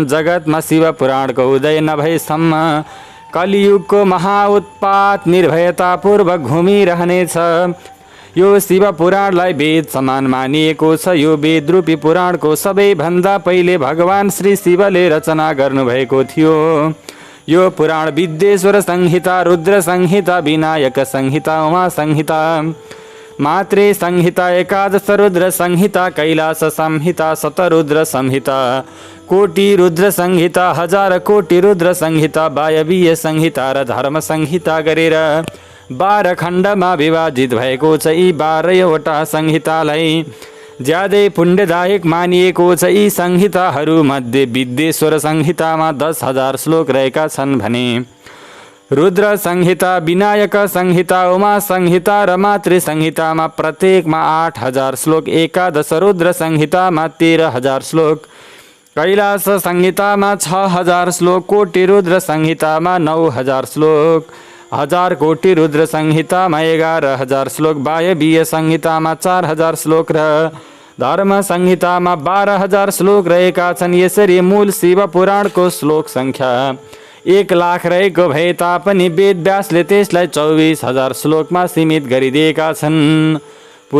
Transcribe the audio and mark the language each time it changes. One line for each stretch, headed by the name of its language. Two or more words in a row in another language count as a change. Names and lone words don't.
Nepali: जगतमा शिव पुराणको उदय नभएसम्म कलियुगको महाउत्पात निर्भयतापूर्वक घुमिरहनेछ। यो शिव पुराणलाई वेद समान मानिएको छ। यो वेद रूपी पुराणको सबैभन्दा पहिले भगवान श्री शिवले रचना गर्नुभएको थियो। यो पुराण विद्येश्वर संहिता, रुद्र संहिता, विनायक संहिता, उमा संहिता, मात्रे संहिता, एकादश रुद्र संहिता, कैलास संहिता, शतरुद्र संहिता, कोटि रुद्र संहिता, हजार कोटि रुद्र संहिता, वायवीय संहिता र धर्म संहिता गरेर 12 खण्डमा विभाजित भएको छ। यी 12वटा संहितालाई ज्यादै पुण्यदायक मानिएको छ। यी संहिताहरू मध्ये विद्येश्वर संहितामा 10,000 श्लोक रहेका छन् भने रुद्र संहिता, विनायक संहिता, उमा संहिता र मातृ संहितामा प्रत्येकमा 8,000 श्लोक, एकादश रुद्र संहितामा 13,000 श्लोक, कैलास संहितामा 6,000 श्लोक, कोटि रुद्र संहितामा 9,000 श्लोक, हजार कोटि रुद्र संहितामा 11,000 श्लोक, वायवीय संहितामा 4,000 श्लोक र धर्म संहितामा 12,000 श्लोक रहेका छन्। यसरी मूल शिव पुराणको श्लोक संख्या 1,00,000 रहेको भए तापनि वेदव्यासले त्यसलाई 24,000 श्लोकमा सीमित गरिदिएका छन्।